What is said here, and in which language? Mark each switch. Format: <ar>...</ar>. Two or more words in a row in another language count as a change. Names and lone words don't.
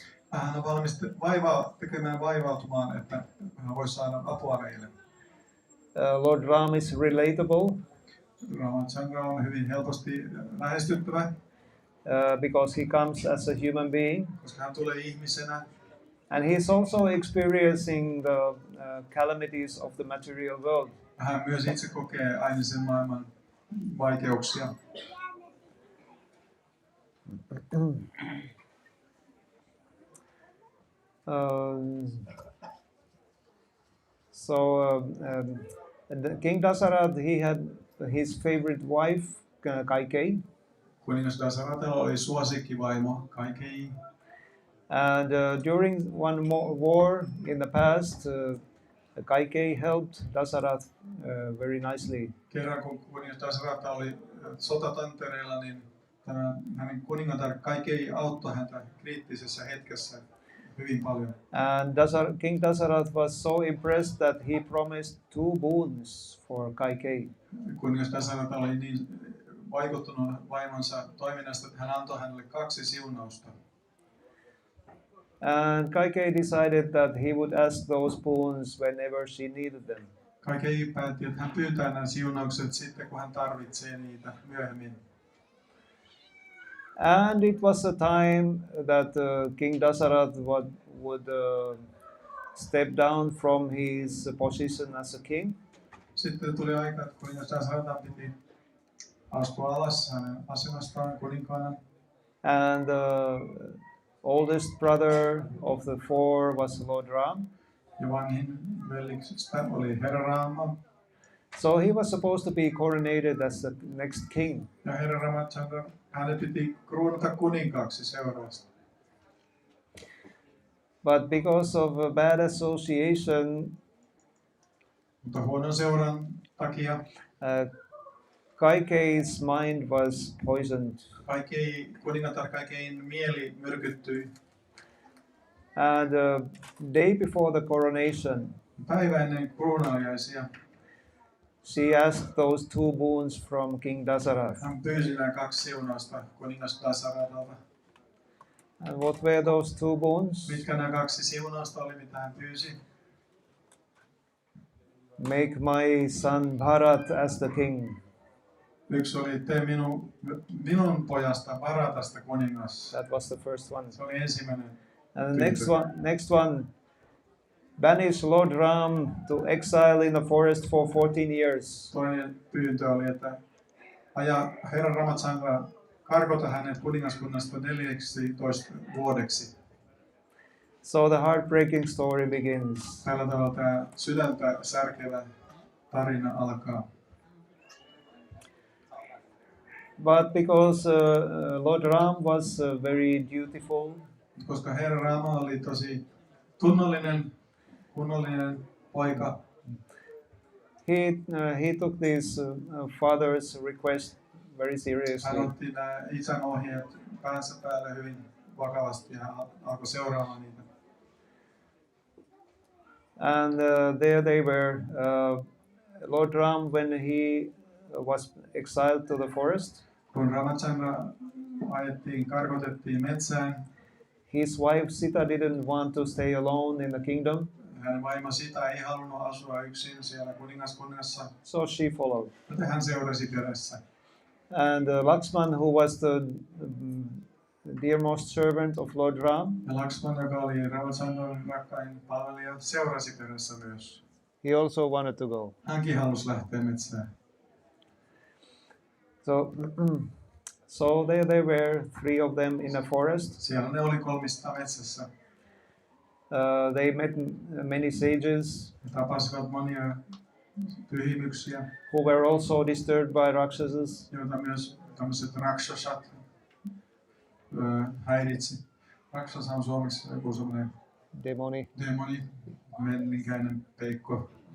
<fi>Hän on valmis tekemään vaivautumaan, että hän voisi saada apua meille.</fi> <en>Lord Ram is relatable.</en> <fi>Ramachandra on hyvin helposti lähestyttävä.</fi> <en>Because he comes as a human being.</en> <fi>Koska hän tulee ihmisenä.</fi> <en>And he's also experiencing the calamities of the material world.</en> <fi>Hän myös itse kokee ainisen maailman vaikeuksia.</fi> <en>King Dasarath, he had his favorite wife, Kaikeyi.</en> <fi>Kuningas Dasaratalla oli suosikkivaimo Kaikeyi.</fi> <en>And during one war in the past, Kaikeyi helped Dasarath very nicely.</en> <fi>Kerran kun kuningas Dasarath oli sotatantereilla, niin hänen kuningatar Kaikeyi auttoi häntä kriittisessä hetkessä hyvin paljon.</fi> <en>And King Dasarath was so impressed that he promised 2 boons for Kaikeyi.</en> <fi>Kuningas Dasarath oli niin vaikuttunut vaimonsa toiminnasta, että hän antoi hänelle 2 siunausta.</fi> <en>And Kaikeyi decided that he would ask those boons whenever she needed them.</en> <fi>Kaikeyi päätti, että hän pyytää nämä siunaukset sitten, kun hän tarvitsee niitä myöhemmin.</fi> <en>And it was a time that King Dasarath would step down from his position as a king.</en> <fi>Sitten tuli aika, että kuningas Dasarath piti astua alas hänen asemastaan kuninkaana.</fi> <en>And the oldest brother of the 4 was Lord Ram.</en> <fi>Ja vanhin veljiksistä oli herra Rama.</fi> <en>So he was supposed to be coronated as the next king.</en> <fi>Ja herra Ramachandra, hänet piti kruunata kuninkaaksi seuraavasti.</fi> <en>But because of a bad association,</en> <fi>Mutta huonon seuran takia</fi> <en>Kaikeyi's mind was poisoned.</en> <fi>Kuningatar Kaikeyin mieli myrkyttyi.</fi> <en>And day before the coronation,</en> <fi>Päivä ennen kruunaajaisia</fi> <en>she asked those 2 boons from King Dasarath.</en> <fi>hän pyysi nämä 2 siunausta kuningas Dasaratalta.</fi> <en>And what were those 2 boons?</en> <fi>Mitkä nämä 2 siunausta oli, mitä hän pyysi?</fi> <en>Make my son Bharat as the king.</en> <fi>Yksi oli, tee minun pojasta Bharatasta kuningas.</fi> <en>That was the first one.</en> <fi>Se oli ensimmäinen.</fi> <en>And the next one, banish Lord Ram to exile in the forest for 14 years.</en> <fi>Toinen pyyntö oli, että aja herra Ramachandra, karkota hänet kuningaskunnasta 14 vuodeksi.</fi> <en>So the heartbreaking story begins.</en> <fi>Tällä tavalla tämä sydäntä särkevä tarina alkaa.</fi> <en>But because Lord Ram was very dutiful,</en> <fi>Koska herra Rama oli tosi kunnollinen poika,</fi> <en>he took his father's request very</en> <fi>hän</fi> <en>seriously.</en> <fi>otti nämä isän ohjeet päänsä päälle hyvin vakavasti ja alkoi seuraamaan niitä.</fi> <en>And there they were. Lord Ram, when he was exiled to the forest,</en> <fi>Kun Ramachandra karkotettiin metsään,</fi> <en>his wife Sita didn't want to stay alone in the kingdom,</en> <fi>hänen vaimo Sita ei halunnut asua yksin siellä kuningaskunnassa,</fi> <en>so she followed.</en> <fi>joten hän seurasi perässä.</fi> <en>And Lakshman, who was the dearmost servant of Lord Ram,</en> <fi>Ja Lakshman, joka oli Ramachandran rakkain palvelija, seurasi perässä myös.</fi> <en>he also wanted to go.</en> <fi>Hänkin halusi lähteä metsään.</fi> <en>So there they were, 3 of them in a forest.</en> <fi>Siellä ne oli 3 metsässä.</fi> <en>They met many sages</en> <fi>He tapasivat monia pyhimyksiä,</fi> <en>who were also disturbed by rakshasas.</en> <fi>joita myös tämmöiset rakshasat häiritsi. Rakshasa on suomeksi joku semmoinen Demoni. demoni, menninkäinen peikko.</fi>